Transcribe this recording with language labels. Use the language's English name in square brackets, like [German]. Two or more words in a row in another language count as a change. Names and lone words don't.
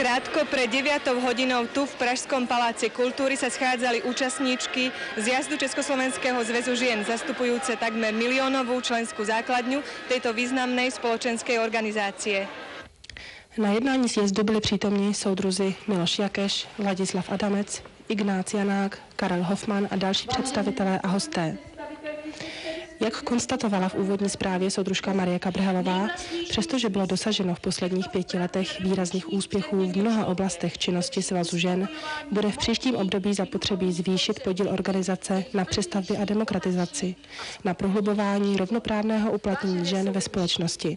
[Slovak] Krátko pred 9 hodinou tu v Pražskom paláci kultúry sa schádzali účastníčky zjazdu Československého zväzu žien, zastupujúce takmer miliónovú členskú základňu tejto významnej spoločenskej organizácie. [Czech] Na jednání sjezdu byli přítomní soudruzi Miloš Jakeš, Ladislav Adamec, Ignác Janák, Karel Hofman a další představitelé a hosté. Jak konstatovala v úvodní zprávě soudružka Marie Kabrhelová, přestože bylo dosaženo v posledních 5 letech výrazných úspěchů v mnoha oblastech činnosti Svazu žen, bude v příštím období zapotřebí zvýšit podíl organizace na přestavbě a demokratizaci, na prohlubování rovnoprávného uplatnění žen ve společnosti.